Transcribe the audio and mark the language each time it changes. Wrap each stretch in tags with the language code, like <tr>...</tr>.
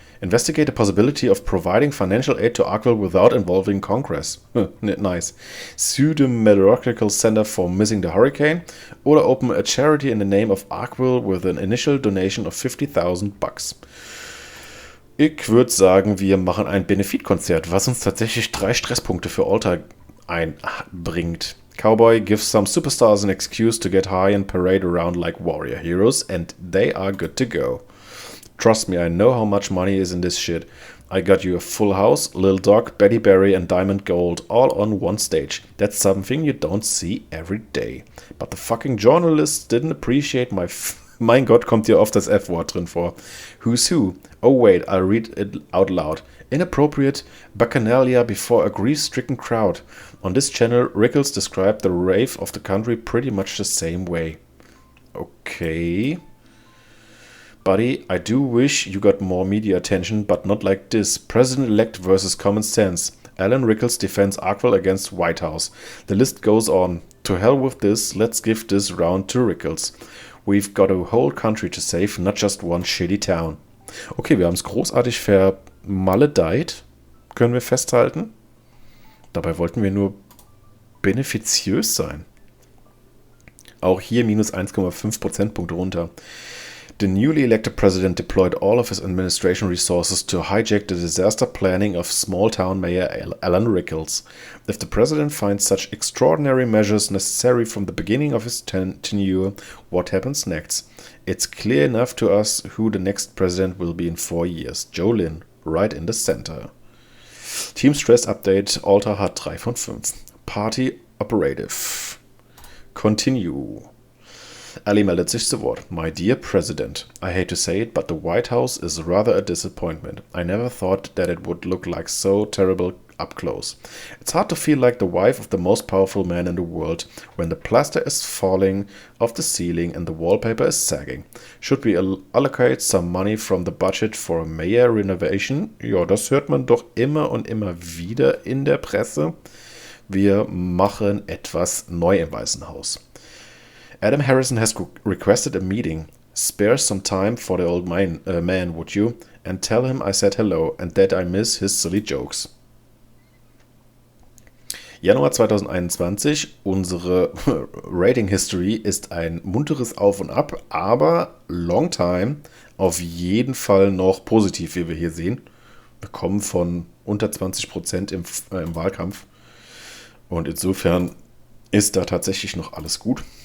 <en>Investigate the possibility of providing financial aid to Arkville without involving Congress. Nice. Sue the Meteorological Center for missing the hurricane. Oder open a charity in the name of Arkville with an initial donation of $50,000.</en> <de>Ich würde sagen, wir machen ein Benefitkonzert, was uns tatsächlich 3 Stresspunkte für Alter einbringt.</de> <en>Cowboy gives some superstars an excuse to get high and parade around like warrior heroes, and they are good to go. Trust me, I know how much money is in this shit. I got you a full house, Lil Dog, Betty Berry and Diamond Gold all on one stage. That's something you don't see every day. But the fucking journalists didn't appreciate my...</en> <de>Mein Gott, kommt hier oft das F-Wort drin vor.</de> <en>Who's who? Oh wait, I'll read it out loud. Inappropriate bacchanalia before a grief-stricken crowd. On this channel, Rickles described the rave of the country pretty much the same way. Okay. Buddy, I do wish you got more media attention, but not like this. President-elect versus common sense. Alan Rickles defends Arkville against White House. The list goes on. To hell with this, let's give this round to Rickles. We've got a whole country to save, not just one shitty town.</en> <de>Okay, wir haben es großartig vermaledeit, können wir festhalten. Dabei wollten wir nur benefiziös sein. Auch hier minus 1,5 Prozentpunkte runter.</de> <en>The newly elected president deployed all of his administration resources to hijack the disaster planning of small-town mayor Alan Rickles. If the president finds such extraordinary measures necessary from the beginning of his tenure, what happens next? It's clear enough to us who the next president will be in 4 years. Joe Lynn, right in the center.</en> <de>Team Stress Update, Alter hat 3 von 5.</de> <en>Party Operative. Continue.</en> <de>Ali meldet sich zu Wort.</de> <en>My dear President, I hate to say it, but the White House is rather a disappointment. I never thought that it would look like so terrible up close. It's hard to feel like the wife of the most powerful man in the world when the plaster is falling off the ceiling and the wallpaper is sagging. Should we allocate some money from the budget for a mayor renovation?</en> <de>Ja, das hört man doch immer und immer wieder in der Presse. Wir machen etwas neu im Weißen Haus.</de> <en>Adam Harrison has requested a meeting. Spare some time for the old man, would you? And tell him I said hello and that I miss his silly jokes.</en> <de>Januar 2021, unsere Rating History ist ein munteres Auf und Ab, aber long time auf jeden Fall noch positiv, wie wir hier sehen. Wir kommen von unter 20% im Wahlkampf und insofern ist da tatsächlich noch alles gut.</de>